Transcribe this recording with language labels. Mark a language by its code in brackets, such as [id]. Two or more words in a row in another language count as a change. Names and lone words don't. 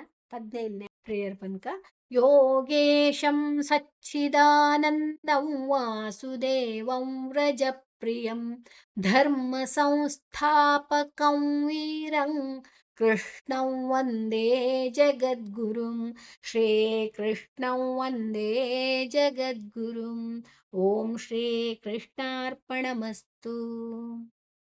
[kn] 15ನೇ ಪ್ರೇಯರ್ [sa] ಪನ್ಕ ಯೋಗೇಶಂ ಸಚ್ಚಿದಾನಂದಂ ವಾಸುದೇವಂ ವ್ರಜಪ್ರಿಯಂ ಧರ್ಮ ಸಂಸ್ಥಾಪಕಂ ವೀರಂ ಕೃಷ್ಣಂ ವಂದೇ ಜಗದ್ಗುರುಂ ಶ್ರೀಕೃಷ್ಣಂ ವಂದೇ ಜಗದ್ಗುರುಂ ಓಂ ಶ್ರೀ ಕೃಷ್ಣಾರ್ಪಣಮಸ್ತು